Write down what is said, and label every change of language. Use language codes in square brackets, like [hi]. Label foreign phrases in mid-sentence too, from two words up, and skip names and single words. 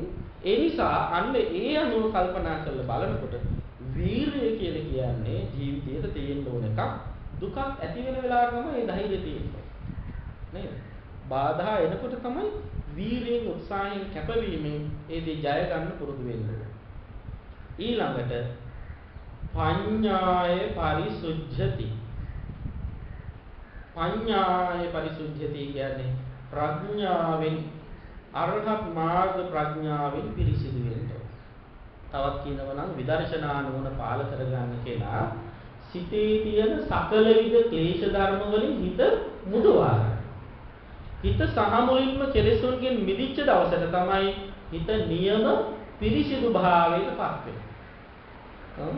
[si] ඒ නිසා අන්න ඒ අනුව කල්පනා කරලා බලනකොට වීරිය කියලා කියන්නේ ජීවිතයේ තියෙන්න ඕන එකක්. දුකක් ඇති වෙන වෙලාවට තමයි ඒ ධෛර්යය තියෙන්නේ. නේද? බාධා එනකොට තමයි වීරියෙන් උත්සාහයෙන් කැපවීමෙන් ඒ දේ ජය ගන්න පුරුදු වෙන්නේ. [pi] ඊළඟට පඤ්ඤාය පරිසුද්ධති. පඤ්ඤාය පරිසුද්ධති [si] කියන්නේ ප්‍රඥාවෙන් අරහත් මාර්ග ප්‍රඥාවෙන් පිරිසිදු වෙනවා. තවත් කියනවා නම් විදර්ශනා නුවණ පාල කරගන්න කෙනා සිතේ තියෙන සකල විද ක්ලේශ ධර්ම වලින් හිත මුදවා ගන්න. හිත සහමුලින්ම කෙලෙසුන්ගෙන් මිදිච්ච දවසට තමයි හිත නියම පිරිසිදු භාවයට පත් වෙන්නේ.